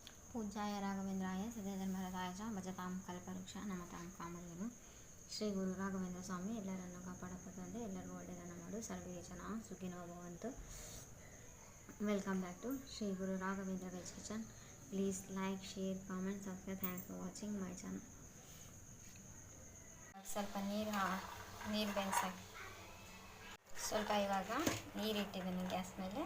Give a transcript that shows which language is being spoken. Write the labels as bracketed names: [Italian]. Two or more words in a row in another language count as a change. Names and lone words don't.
[Sanskrit] पूज्याय राघवेंद्राय सत्यधर्मरताय च भजतां कल्पवृक्ष नमतां कामधेनु [Kannada] ಶ್ರೀ ಗುರು ರಾಘವೇಂದ್ರ ಸ್ವಾಮಿ ಎಲ್ಲರನ್ನು ಕಾಪಾಡಪ್ಪ ತಂದೆ, ಎಲ್ಲರಿಗೂ ಒಳ್ಳೆಯದನ್ನು ಮಾಡು, [Sanskrit] ಸರ್ವೇ ಜನ ಸುಖಿನೋ ಭವಂತು. [English] Welcome back to Sri Guru Raghavendra Veg Kitchen. Please like, share, comment, subscribe. Thanks for watching my channel. [Kannada] ಸ್ವಲ್ಪ ನೀರು ಬೆನ್ಸಾಕಿ ಸ್ವಲ್ಪ ಇವಾಗ ನೀರಿಟ್ಟಿದ್ದೀನಿ ಗ್ಯಾಸ್ ಮೇಲೆ.